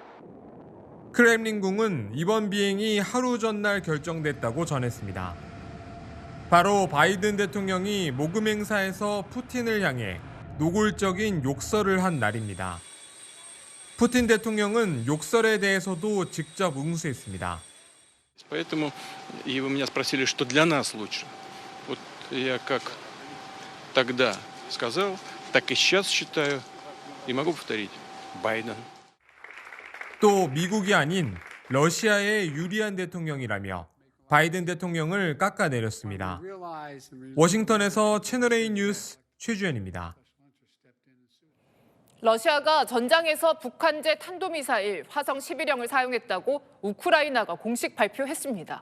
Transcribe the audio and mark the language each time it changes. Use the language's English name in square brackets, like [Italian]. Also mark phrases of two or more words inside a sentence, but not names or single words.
[Korean] 크렘린궁은 이번 비행이 하루 전날 결정됐다고 전했습니다. 바로 바이든 대통령이 모금 행사에서 푸틴을 향해 노골적인 욕설을 한 날입니다. 푸틴 대통령은 욕설에 대해서도 직접 응수했습니다. [Russian] Поэтому и вы меня спросили, что для нас лучше. Вот я как тогда сказал, так и сейчас считаю, и могу повторить. Байден. [Korean] 또 미국이 아닌 러시아의 유리한 대통령이라며 바이든 대통령을 깎아내렸습니다. 워싱턴에서 채널A 뉴스 최주현입니다. 러시아가 전장에서 북한제 탄도미사일 화성 11형을 사용했다고 우크라이나가 공식 발표했습니다.